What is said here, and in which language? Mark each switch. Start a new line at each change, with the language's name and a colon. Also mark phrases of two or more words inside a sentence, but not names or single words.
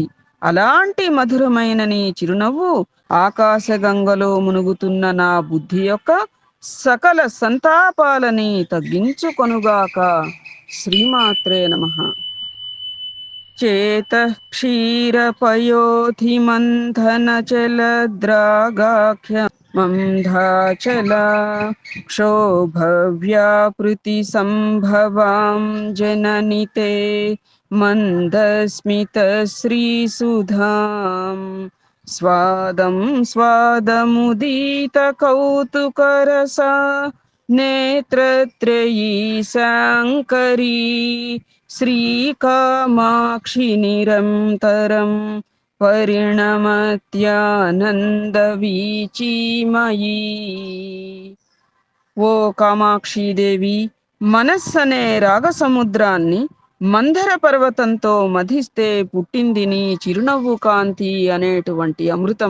Telugu: అలాంటి మధురమైన నీ చిరునవ్వు ఆకాశగంగలో మునుగుతున్న నా బుద్ధి యొక్క సకల సంతాపాలని తగ్గించుకొనుగాక.
Sanskrit: శ్రీమాత్రే నమః. చేతః క్షీరపయోధిమంథన చలద్రాగాఖ్య మంధాచలా क्षोभव्यापृतिसम्भवां जननि ते मन्दस्मितश्रीसुधाम् स्वादं स्वादमुदीतकौतुकरसा नेत्रत्रयी शाङ्करी श्रीकामाक्षि निरन्तरं పరిణమత్యానందవీచీమయీ.
Telugu: ఓ కామాక్షీదేవి, మనస్సనే రాగసముద్రాన్ని మందర పర్వతంతో మధిస్తే పుట్టింది నీ చిరునవ్వు కాంతి అనేటువంటి అమృతం.